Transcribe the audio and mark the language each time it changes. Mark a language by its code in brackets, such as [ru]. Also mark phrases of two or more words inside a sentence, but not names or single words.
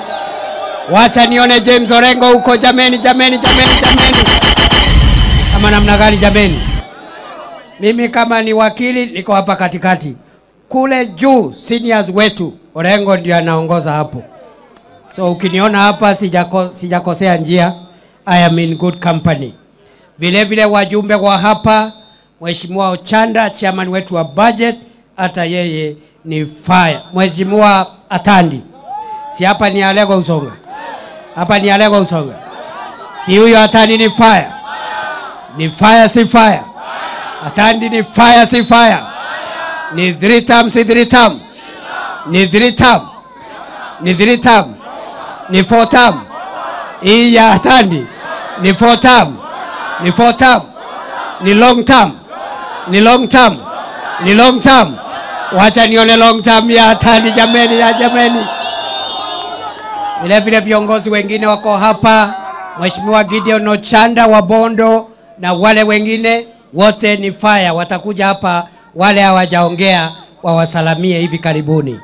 [sw] Wacha nione James Orengo huko jameni. Kama namna gani jameni? Mimi kama ni wakili niko hapa katikati. Kule juu seniors wetu Orengo ndio anaongoza hapo. So ukiniona hapa sijakosea njia. [en] I am in good company. [sw] Vile vile wajumbe wa hapa, Mheshimiwa Ochanda, chairman wetu wa budget, hata yeye ni fire. Mheshimiwa Atandi. Si hapa ni Alego Usonga. Hapa ni Alego Usonga. Si huyo Atandi ni fire. Ni fire si fire. Atandi ni fire si fire. Ni 3 term si 3 term. Ni 3 term. Ni 3 term. Ni 4 term. Hii ya Atandi ni 4 term. Ni 4 term. Ni [en] long term. [sw] Ni [en] long term. [sw] Ni [en] long term. [sw] Wacha nione [en] long term [sw] ya Atandi jameni ya jameni. Vile viongozi wengine wako hapa. Mheshimiwa Gideon Ochanda wa Bondo na wale wengine wote ni fire. Watakuja hapa, wale hawajaongea wawasalamie hivi karibuni.